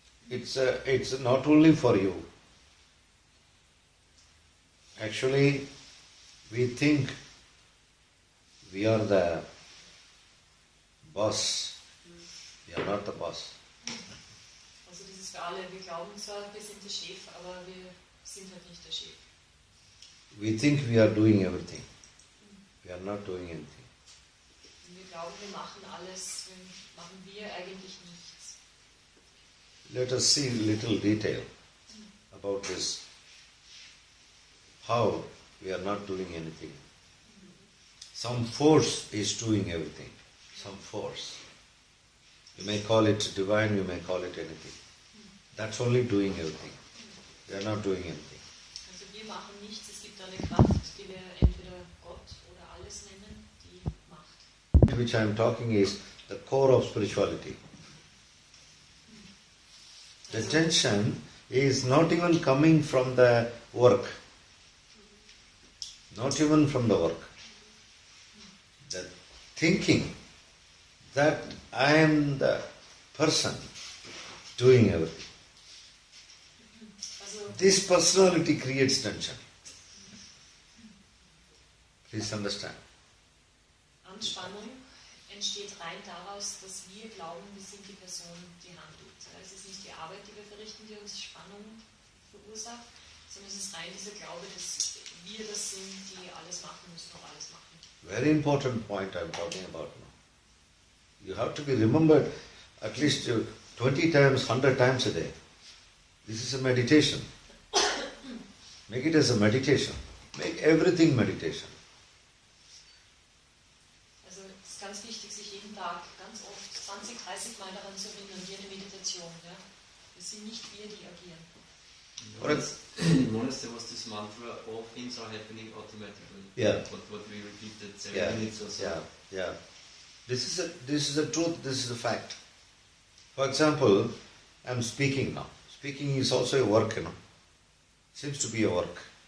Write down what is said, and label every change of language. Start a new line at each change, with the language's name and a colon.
English: Yeah? It's not only for you. Actually, we think we are the boss. We are not the boss.
German: Also das ist für alle, wir glauben zwar, wir sind der Chef, aber wir sind halt nicht der Chef.
English: We think we are doing everything. We are not doing anything.
German: Wir glauben, wir machen alles, machen wir eigentlich nichts.
English: Let us see a little detail about this. How we are not doing anything. Some force is doing everything. Some force. You may call it divine, you may call it anything. That's only doing everything. We are not doing anything.
German: Also wir machen nichts, es gibt eine Kraft, die wir entweder Gott oder alles nennen, die macht.
English: Which I am talking is the core of spirituality. The tension is not even coming from the work. Not even from the work. The thinking that I am the person doing everything. This personality creates tension. Please understand.
German: Anspannung entsteht rein daraus, dass wir glauben, wir sind die Person, die handelt. Es ist nicht die Arbeit, die wir verrichten, die uns Spannung verursacht, sondern es ist rein dieser Glaube, dass wir das sind, die alles machen müssen und alles machen.
English: Very important point I am talking about now. You have to be remembered at least 20 times, 100 times a day. This is a meditation. Make it as a meditation. Make everything meditation.
German: Also es ist ganz wichtig, sich jeden Tag ganz oft 20, 30 Mal daran zu erinnern, wie eine Meditation. Ja? Es sind nicht wir, die agieren.
English: In monastery was this mantra, all things are happening automatically. Yeah. What we repeated 7 minutes or so. Yeah. This is the truth, this is the fact. For example, I am speaking now. Speaking is also a work, Seems to be a work.